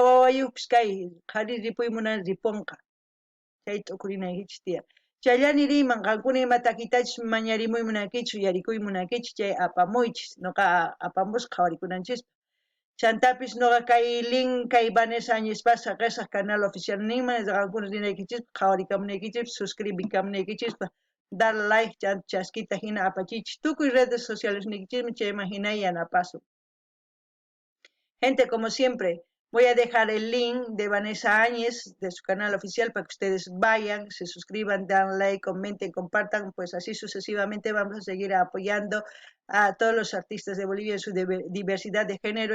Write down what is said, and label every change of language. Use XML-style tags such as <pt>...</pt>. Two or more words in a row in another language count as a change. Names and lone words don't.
<qu>wawayuqpis kay qhari ripuy munani ripunqa chay t'ukurinaykichis tiyan chayllani riyman qankuna ima takitachus mañarimuy munankichu yarikuy munankichu chay apamuychis noqa apamusqa qhawarikunanchispa chantapis noqa kay link kay Vanessa Añespasa qesaq</qu> <es>canal oficial</es> <qu>ninman qankuna rinaykichispa qhawarikamunaykichispa suscribikamunaykichispa dar like chaskita hina apachichis tukuy</qu> <es>redes sociales</es> <qu>niykichismi chayman hina yanapasun</qu> <es>gente como siempre voy a dejar el link de Vanessa Áñez, de su canal oficial, para que ustedes vayan, se suscriban, dan like, comenten, compartan, pues así sucesivamente vamos a seguir apoyando a todos los artistas de Bolivia en su diversidad de género.</es>